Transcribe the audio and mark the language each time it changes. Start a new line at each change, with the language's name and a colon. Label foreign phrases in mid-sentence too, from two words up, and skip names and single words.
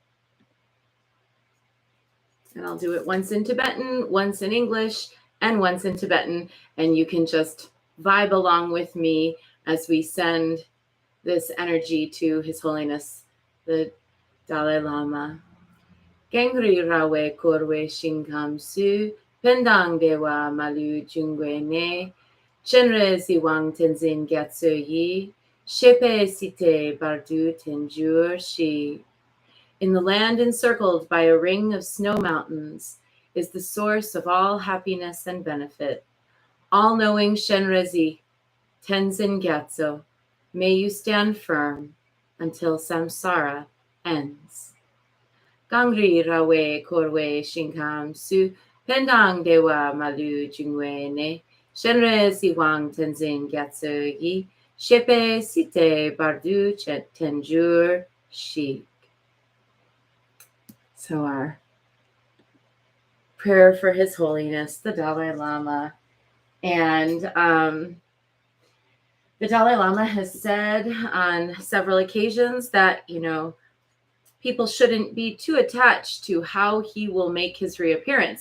English: And I'll do it once in Tibetan, once in English, and once in Tibetan. And you can just vibe along with me as we send this energy to His Holiness the Dalai Lama.
Tibetan: གངས་རིས་ར་བས་བསྐོར་བའི་ཞིང་ཁམས་སུ། ཕན་དང་བདེ་བ་མ་ལུས་འབྱུང་བའི་གནས། སྤྱན་རས་གཟིགས་དབང་བསྟན་འཛིན་རྒྱ་མཚོ་ཡི། ཞབས་པད་སྲིད་མཐའི་བར་དུ་བརྟན་གྱུར་ཅིག.
English: In the land encircled by a ring of snow mountains is the source of all happiness and benefit. All-knowing Shenrezi, Tenzin Gyatso, may you stand firm until samsara ends.
Tibetan: གངས་རིས་ར་བས་བསྐོར་བའི་ཞིང་ཁམས་སུ། ཕན་དང་བདེ་བ་མ་ལུས་འབྱུང་བའི་གནས། སྤྱན་རས་གཟིགས་དབང་བསྟན་འཛིན་རྒྱ་མཚོ་ཡི། ཞབས་པད་སྲིད་མཐའི་བར་དུ་བརྟན་གྱུར་ཅིག.
English: So our prayer for His Holiness, the Dalai Lama. And the Dalai Lama has said on several occasions that, people shouldn't be too attached to how he will make his reappearance.